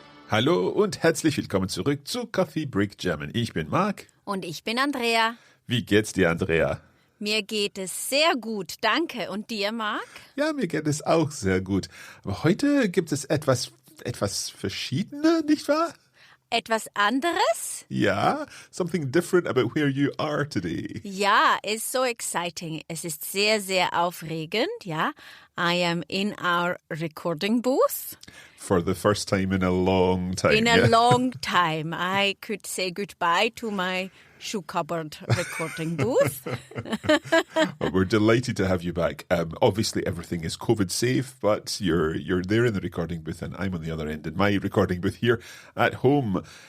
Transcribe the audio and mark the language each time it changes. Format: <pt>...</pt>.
<de>Hallo und herzlich willkommen zurück zu Coffee Break German. Ich bin Marc. Und ich bin Andrea. Wie geht's dir, Andrea? Mir geht es sehr gut, danke. Und dir, Marc? Ja, mir geht es auch sehr gut. Aber heute gibt es etwas Verschiedenes, nicht wahr? Etwas anderes?</de> <en>Ja, something different about where you are today. Ja, it's so exciting.</en> <de>Es ist sehr, sehr aufregend, ja.</de> <en>I am in our recording booth. For the first time in a long time. In a long time. I could say goodbye to my shoe cupboard recording booth. Well, we're delighted to have you back. Obviously, everything is COVID safe, but you're there in the recording booth, and I'm on the other end in my recording booth here at home.</en>